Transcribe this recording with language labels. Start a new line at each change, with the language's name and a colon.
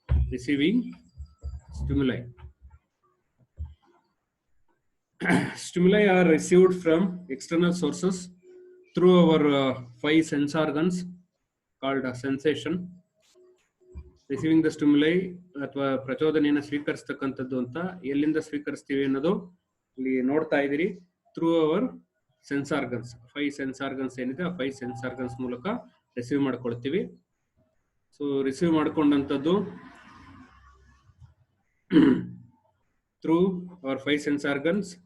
English: Receiving stimuli. Stimuli are received from external sources through our 5 sense organs called sensation. Receiving the stimuli
Kannada: ಅಥವಾ ಪ್ರಚೋದನೆಯನ್ನು ಸ್ವೀಕರಿಸತಕ್ಕಂಥದ್ದು ಅಂತ ಎಲ್ಲಿಂದ ಸ್ವೀಕರಿಸ್ತೀವಿ ಅನ್ನೋದು ಇಲ್ಲಿ ನೋಡ್ತಾ ಇದ್ದೀರಿ.
English: through our sense organs,
Kannada: 5 sense organs ಏನಿದೆ ಆ 5 ಸೆನ್ಸ್ ಆರ್ಗನ್ಸ್ ಮೂಲಕ ರಿಸೀವ್ ಮಾಡ್ಕೊಳ್ತೀವಿ.
English: so
Kannada: receive ಮಾಡ್ಕೊಂಡಂಥದ್ದು
English: Through our 5 sense organs.